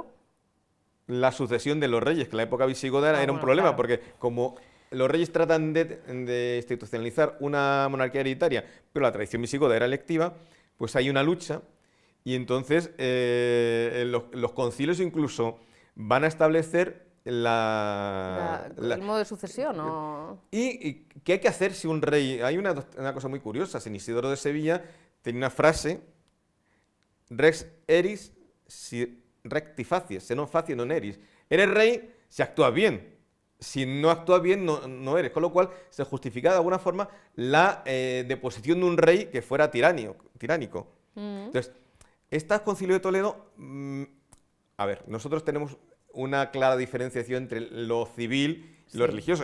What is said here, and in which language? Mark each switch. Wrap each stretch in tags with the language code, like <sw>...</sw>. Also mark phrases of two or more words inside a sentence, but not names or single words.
<es>la sucesión de los reyes, que en la época visigoda era un problema, claro, porque como los reyes tratan de institucionalizar una monarquía hereditaria, pero la tradición visigoda era electiva, pues hay una lucha, y entonces los concilios incluso van a establecer el modo de sucesión, ¿no? ¿Y qué hay que hacer si un rey...? Hay una cosa muy curiosa. San Isidoro de Sevilla tenía una frase:</es> <la>Rex eris si recti facies, se non facie non eris.</la> <es>Eres rey si actúas bien. Si no actúas bien, no eres. Con lo cual se justifica de alguna forma la deposición de un rey que fuera tiránico. Entonces, este concilio de Toledo... a ver, nosotros tenemos una clara diferenciación entre lo civil y lo religioso.</es>